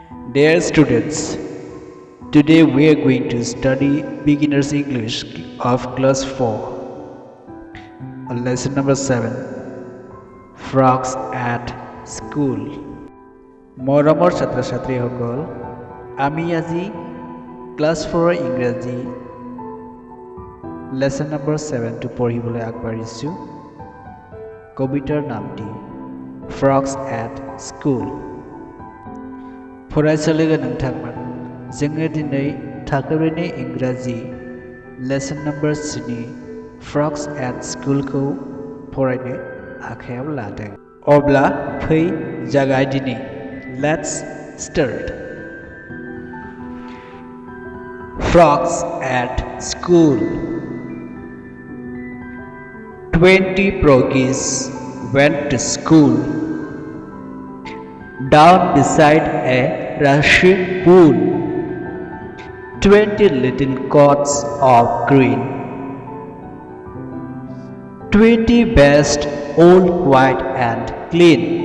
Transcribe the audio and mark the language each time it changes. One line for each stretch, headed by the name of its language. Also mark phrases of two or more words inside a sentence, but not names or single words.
English: Dear students, today we are going to study Beginner's English of Class 4. Lesson number 7, Frogs at School.
Assamese: মৰমৰ ছাত্ৰ-ছাত্ৰীসকল, আমি আজি Class 4 ইংৰাজী
English: Lesson number
Assamese: 7 টো পঢ়িবলৈ আগবাঢ়িছো। কবিতাৰ নামটি Frogs at School.
Bodo: फरायसालिगा नोंथांमोन, जोङो दिनै थाखोब्रैनि इंराजि
English: lesson number
Bodo: 7 फ्रग्स एट स्कुल खौ फरायनो आखायाव लादों। अब्ला फै जागायदिनि।
English: Let's start. Frogs at school. 20 froggies went to school. Down beside a rushy pool, 20 little coats of green, 20 best old white and clean.